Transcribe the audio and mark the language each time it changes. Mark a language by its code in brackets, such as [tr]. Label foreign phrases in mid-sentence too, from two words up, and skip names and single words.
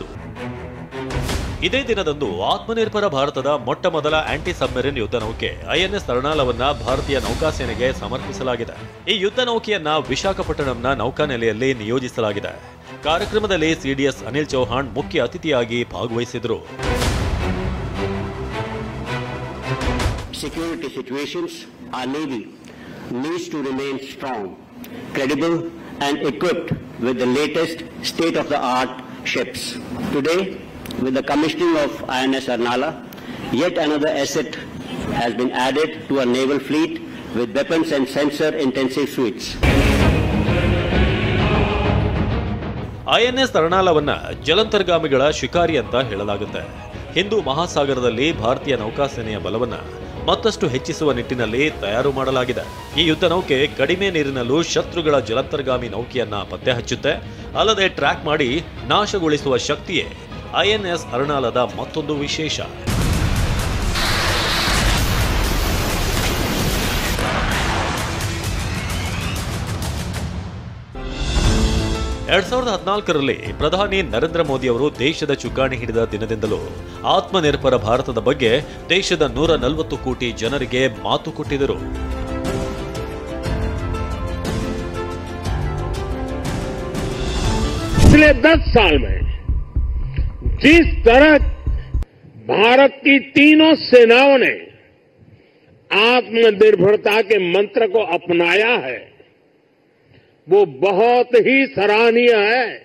[kn] ಇದೇ ದಿನದಂದು ಆತ್ಮನಿರ್ಭರ ಭಾರತದ ಮೊಟ್ಟಮೊದಲ [en] anti submarine [kn] ಯುದ್ಧ ನೌಕೆ ಐಎನ್ಎಸ್ ಅರ್ನಾಲಾವನ್ನ ಭಾರತೀಯ ನೌಕಾಸೇನೆಗೆ ಸಮರ್ಪಿಸಲಾಗಿದೆ. ಈ ಯುದ್ಧ ನೌಕೆಯನ್ನ ವಿಶಾಖಪಟ್ಟಣಂನ ನೌಕಾನೆಲೆಯಲ್ಲಿ ನಿಯೋಜಿಸಲಾಗಿದೆ. ಕಾರ್ಯಕ್ರಮದಲ್ಲಿ ಸಿಡಿಎಸ್ ಅನಿಲ್ ಚೌಹಾಣ್ ಮುಖ್ಯ ಅತಿಥಿಯಾಗಿ ಭಾಗವಹಿಸಿದರು. [en] Security situations, our Navy needs to remain strong, credible, and equipped with the latest state-of-the-art ships. Today, with the commissioning of INS Arnala, yet another asset has been added to our naval fleet with weapons and sensor-intensive suites. [kn] INS ಅರ್ನಾಲವನ್ನ ಜಲಂತರ್ಗಾಮಿಗಳ ಶಿಕಾರಿ ಅಂತ ಹೇಳಲಾಗುತ್ತೆ. ಹಿಂದೂ ಮಹಾಸಾಗರದಲ್ಲಿ ಭಾರತೀಯ ನೌಕಾಸೇನೆಯ ಬಲವನ್ನ ಮತ್ತಷ್ಟು ಹೆಚ್ಚಿಸುವ ನಿಟ್ಟಿನಲ್ಲಿ ತಯಾರು ಮಾಡಲಾಗಿದೆ. ಈ ಯುದ್ಧ ನೌಕೆ ಕಡಿಮೆ ನೀರಿನಲ್ಲೂ ಶತ್ರುಗಳ ಜಲಂತರ್ಗಾಮಿ ನೌಕೆಯನ್ನ ಪತ್ತೆ ಹಚ್ಚುತ್ತೆ. ಅಲ್ಲದೆ ಟ್ರ್ಯಾಕ್ ಮಾಡಿ ನಾಶಗೊಳಿಸುವ ಶಕ್ತಿಯೇ INS ಅರ್ನಾಲದ ಮತ್ತೊಂದು ವಿಶೇಷ. 2014ರಲ್ಲಿ ಪ್ರಧಾನಿ ನರೇಂದ್ರ ಮೋದಿ ಅವರು ದೇಶದ ಚುಕ್ಕಾಣಿ ಹಿಡಿದ ದಿನದಿಂದಲೂ ಆತ್ಮನಿರ್ಭರ ಭಾರತದ ಬಗ್ಗೆ ದೇಶದ 140 ಕೋಟಿ ಜನರಿಗೆ ಮಾತು ಕೊಟ್ಟಿದ್ದರು. [hi] पिछले 10 साल में जिस तरह भारत की तीनों सेनाओं ने आत्मनिर्भरता के मंत्र को अपनाया है वो बहुत ही सराहनीय है।